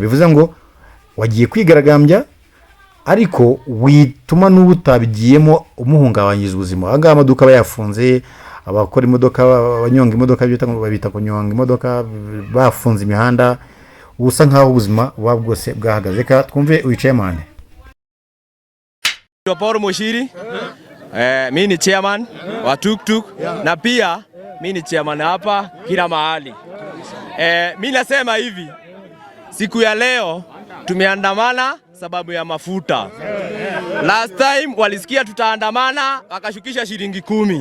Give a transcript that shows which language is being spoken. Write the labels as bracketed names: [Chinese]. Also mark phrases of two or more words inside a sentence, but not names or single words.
[Kinyarwanda] Bivuze ngo wagiye kwigaragambya ariko wituma n'ubutabigiyemo umuhungabanyiriza ubuzima. Aha ngaha amaduka aba yafunze, abakora imodoka, abanyonga imodoka babita kunyonga imodoka, bafunze imihanda, ubusa nk'aho ubuzima buba bwose bwahagaze. Reka twumve uwichemane. [Swahili] Paul Mushiri, mimi ni chairman wa tuktuk na pia mimi ni chairman hapa kila mahali. Mimi nasema hivi, siku ya leo tumeandamana sababu ya mafuta. [English] Last time [Swahili] walisikia tutaandamana wakashukisha shilingi 10.